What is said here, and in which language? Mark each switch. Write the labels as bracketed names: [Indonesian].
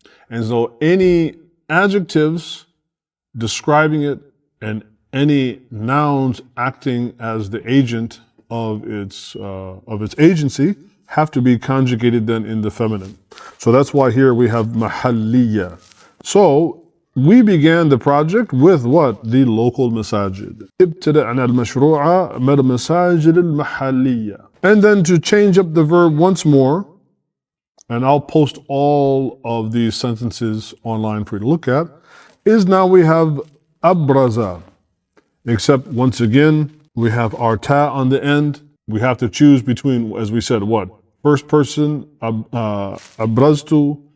[English] And so any adjectives describing it and any nouns acting as the agent of its agency have to be conjugated then in the feminine. So that's why here we have mahalliya. So we began the project with what? The local masajid. [Arabic] ابتدأنا المشروع من المساجد المحلية. [English] And then to change up the verb once more, and I'll post all of these sentences online for you to look at, is now we have abraza. except once again, we have our ta on the end. We have to choose between, as we said, what? First person, abraztu.